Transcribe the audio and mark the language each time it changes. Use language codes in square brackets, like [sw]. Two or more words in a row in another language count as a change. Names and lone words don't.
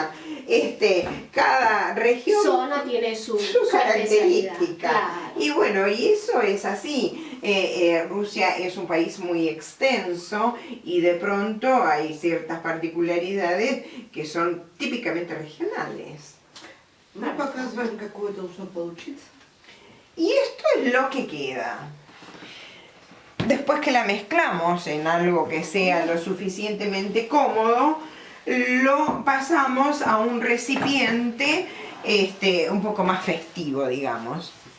[es] Cada región Zona tiene su característica. especialidad, claro. Y bueno, y eso es así. Rusia es un país muy extenso y de pronto hay ciertas particularidades que son típicamente regionales. [ru] Мы показываем, какое должно получиться. [es] Y esto es lo que queda. Después que la mezclamos en algo que sea lo suficientemente cómodo, lo pasamos a un recipiente un poco más festivo, digamos.